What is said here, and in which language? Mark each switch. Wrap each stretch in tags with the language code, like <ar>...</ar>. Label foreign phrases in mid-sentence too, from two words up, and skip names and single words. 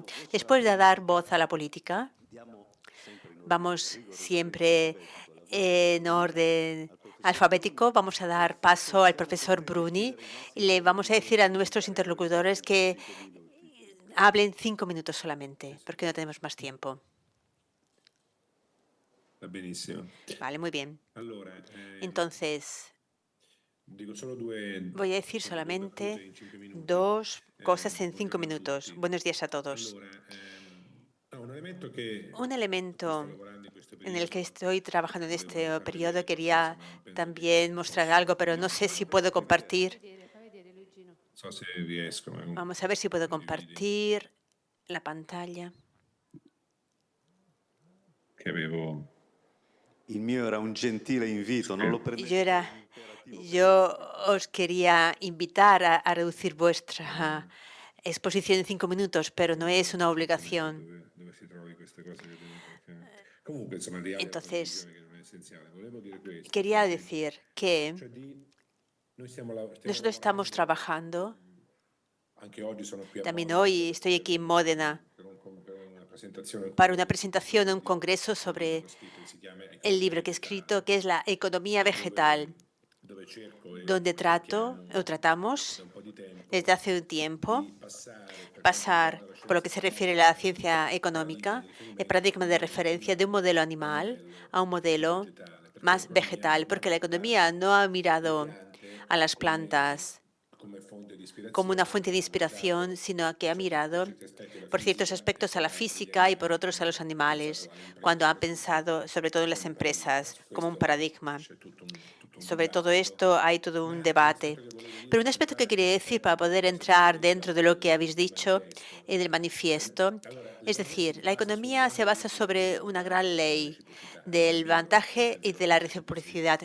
<es>Después de dar voz a la política, vamos siempre en orden alfabético. Vamos a dar paso al profesor Bruni y le vamos a decir a nuestros interlocutores que hablen 5 minutos solamente, porque no tenemos más tiempo.</es> <it>Va benissimo.</it> <es>Vale, muy bien.</es> <it>Allora,</it> <es>Entonces,</es> <it>dico solo due</it> <es>voy a decir</es> <it>battute</it> <es>solamente</es> <it>in 5 minuti.</it> <es>2 cosas en 5</es> <it>Buongiorno a</it> <es>minutos.</es> <it>tutti.</it> <es>Buenos días a todos.</es> <it>Allora, un elemento che</it> <es>Un</es> <it>sto</it> <es>elemento</es> <it>lavorando in questo</it> <es>en el que</es> <it>periodo,</it> <es>estoy trabajando en</es> <it>volevo</it> <es>este</es> <it>farlo</it> <es>periodo,</es> <it>vedere,</it> <es>quería</es> <it>insomma, penso</it> <es>también mostrar algo, pero no sé si puedo compartir.</es> <it>non so se riesco, ma</it> <es>Vamos a ver si puedo</es> <it>condividi,</it> <es>compartir la pantalla.</es> <it>che avevo. Il mio era un gentile invito, non lo prendete.</it> <es>Yo os quería invitar a reducir vuestra exposición en 5 minutos, pero no es una obligación.</es> <it>Dove si trovi queste cose che devo comunque, insomma, al di là della</it> <es>Entonces,</es> <it>condivisione che non è essenziale, volevo dire questo.</it> <es>quería decir que</es> <it>Cioè noi stiamo</it> <es>nosotros estamos trabajando.</es> <it>anche oggi sono qui a También Modena</it> <es>hoy estoy aquí en Módena</es> <it>per una presentazione</it> <es>para una presentación, un congreso sobre</es> <it>scritto che si chiama</it> <es>el libro que he escrito, que es la economía vegetal,</es> <it>dove cerco</it> <es>donde tratamos</es> <it>da un po' di tempo</it> <es>desde hace un tiempo</es> <it>di passare</it> <es>pasar, por lo que se refiere a la ciencia económica, el paradigma de referencia de un modelo animal a un modelo más vegetal, porque la economía no ha mirado a las plantas</es> <it>come fonte di ispirazione</it> <es>como una fuente de inspiración, sino que ha mirado por ciertos aspectos a la física y por otros a los animales, cuando han pensado, sobre todo en las empresas, como un paradigma. Sobre todo esto hay todo un debate. Pero un aspecto que quería decir para poder entrar dentro de lo que habéis dicho en el manifiesto, es decir, la economía se basa sobre una gran ley del vantaje y de la reciprocidad.</es>